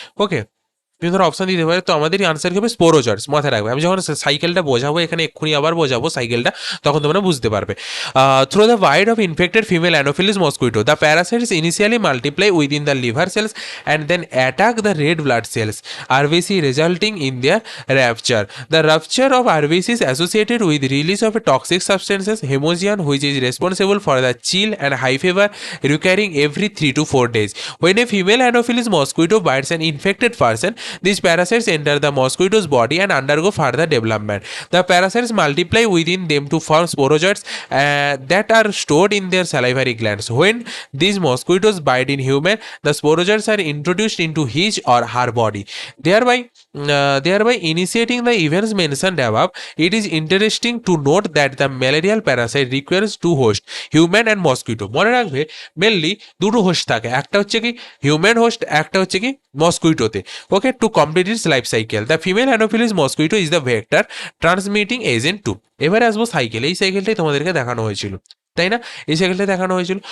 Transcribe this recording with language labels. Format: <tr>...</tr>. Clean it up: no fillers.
<bn>ওকে, বিভিন্ন ধরনের অপশান দিতে পারে। তো আমাদেরই আনসার হবে স্পোরোজয়েডস, মাথায় রাখবে। আমি যখন সাইকেলটা বোঝাবো এখানে এক্ষুনি আবার বোঝাবো সাইকেলটা, তখন তোমরা বুঝতে পারবে।</bn> <en>Through the bite of infected female Anopheles mosquito the parasites initially multiply within the liver cells and then attack the red blood cells RBC resulting in their rupture. The rupture of RBC is associated with release of a toxic substances hemogen which is responsible for the chill and high fever recurring every 3 to 4 days. When a female anopheles mosquito bites an infected person, these parasites enter the mosquito's body and undergo further development. The parasites multiply within them to form sporozoites that are stored in their salivary glands. When these mosquitoes bite in human, the sporozoites are introduced into his or her body, thereby initiating the events mentioned above. It is interesting to note that the malarial parasite requires two hosts, human and mosquito.</en> <bn>মনে রাখবে mainly দুটো host থাকে, একটা হচ্ছে কি human host, একটা হচ্ছে কি মসকুইটোতে।</bn> <en>Okay, to complete its life cycle the female Anopheles mosquito is the vector transmitting agent to.</en> <bn>এবারে আসবো সাইকেল, এই সাইকেলটাই তোমাদেরকে দেখানো হয়েছিল, তাই না? এই সাইকেলটাই দেখানো হয়েছিল।</bn>